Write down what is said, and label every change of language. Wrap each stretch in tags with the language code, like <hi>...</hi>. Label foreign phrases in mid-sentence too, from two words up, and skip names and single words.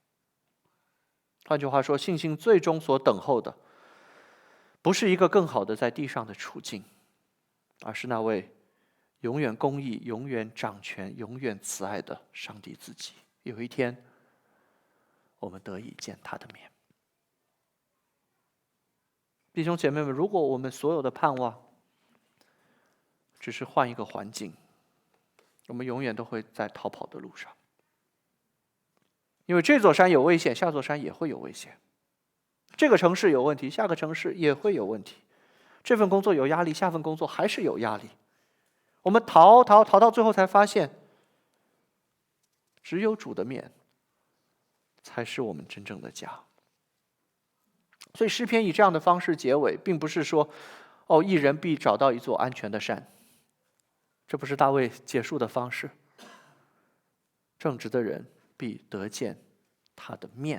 <zh>換句話說，信心最終所等候的，不是一個更好的在地上的處境，而是那位永遠公義、永遠掌權、永遠慈愛的上帝自己。有一天，我們得以見他的面。弟兄姐妹們，如果我們所有的盼望只是換一個環境，我們永遠都會在逃跑的路上。因為這座山有危險，下座山也會有危險；這個城市有問題，下個城市也會有問題；這份工作有壓力，下份工作還是有壓力。我們逃到最後才發現，只有主的面才是我们真正的家。所以詩篇以這樣的方式結尾，並不是說義人必找到一座安全的山，這不是大衛結束的方式。正直的人必得見他的面。</zh>